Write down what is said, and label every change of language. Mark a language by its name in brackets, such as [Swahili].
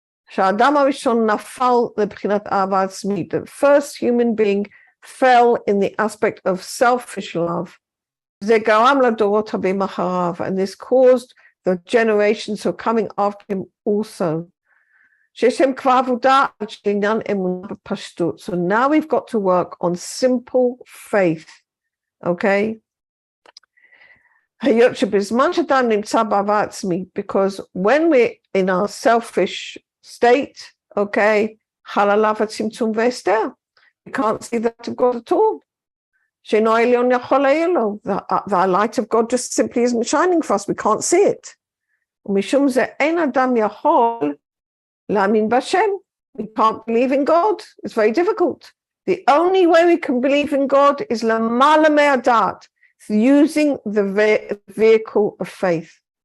[Hebrew] שהאדם הראשון נפל לבחינת אהבה עצמית. [English] The first human being fell in the aspect of selfish love. [Hebrew] זה גרם לדורות הבאים אחריו, [English] and this caused the generations who are coming after him also. [Hebrew] שיש להם כבר עבודה על עניין אמונה בפשטות. [English] So now we've got to work on simple faith, okay? [Hebrew] היות שבזמן שאדם נמצא באהבה עצמית, [English] because when we're in our selfish state, okay, [Hebrew] חלליו הצמצום והסתר. [English] We can't see that of God at all. [Hebrew] שאינו העליון יכול להאיר לו. [English] The light of God just simply isn't shining for us. We can't see it. [Hebrew] ומשום זה אין אדם יכול להאמין בהשם. [English] We can't believe in God. It's very difficult. The only way we can believe in God is [Hebrew] למעלה מהדעת, [English] using the vehicle of faith.